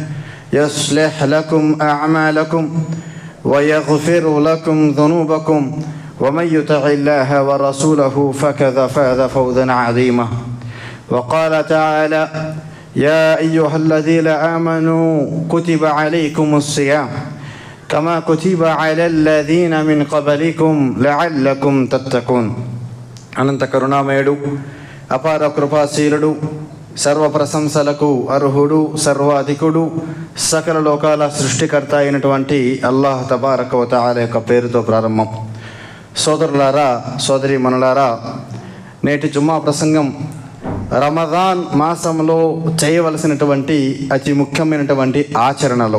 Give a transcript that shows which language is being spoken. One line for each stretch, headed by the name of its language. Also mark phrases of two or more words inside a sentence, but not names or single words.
Arabic: يصلح لكم أعمالكم ويغفر لكم ذنوبكم ومن يطع الله ورسوله فقد فاز فوزا عظيما وقال تعالى يا أيها الذين آمنوا كتب عليكم الصيام كما كتب على الذين من قبلكم لعلكم تتقون
Telugu: అనంత కరుణామయుడు అపార కృపాశీలుడు సర్వ ప్రశంసలకు అర్హుడు సర్వాధికుడు సకల లోకాల సృష్టికర్త అయినటువంటి అల్లాహ్
Arabic: تبارك وتعالى
Telugu: యొక్క పేరుతో ప్రారంభం. సోదరులారా సోదరీమణులారా, నేటి జుమ్మా ప్రసంగం రమదాన్ మాసంలో చేయవలసినటువంటి అతి ముఖ్యమైనటువంటి ఆచరణలు.